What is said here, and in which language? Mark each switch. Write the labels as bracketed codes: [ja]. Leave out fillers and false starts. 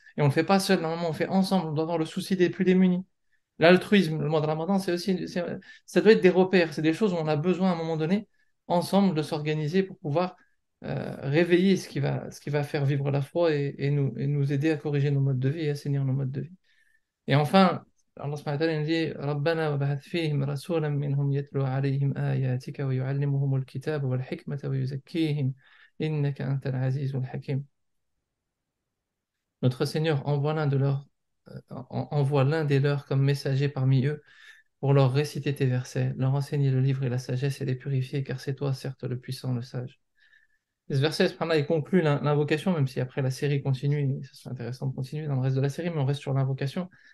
[fr] Et on ne le fait pas seul, normalement on fait ensemble, on doit avoir le souci des plus démunis. L'altruisme, le mois de Ramadan, ça doit être des repères, c'est des choses où on a besoin à un moment donné, ensemble, de s'organiser pour pouvoir réveiller ce qui va faire vivre la foi et nous aider à corriger nos modes de vie et assainir nos modes de vie. Et enfin, Allah subhanahu wa ta'ala nous dit [ar] ربنا وبعث فيهم رسولا منهم يتلو عليهم آياتك ويعلمهم الكتاب والحكمة ويزكيهم إنك أنت العزيز الحكيم. [fr] Notre Seigneur envoie envoie l'un des leurs comme messager parmi eux pour leur réciter tes versets, leur enseigner le livre et la sagesse et les purifier, car c'est toi, certes, le puissant, le sage. Et ce verset, subhanallah, il conclut l'invocation, même si après la série continue, et ce serait intéressant de continuer dans le reste de la série, mais on reste sur l'invocation.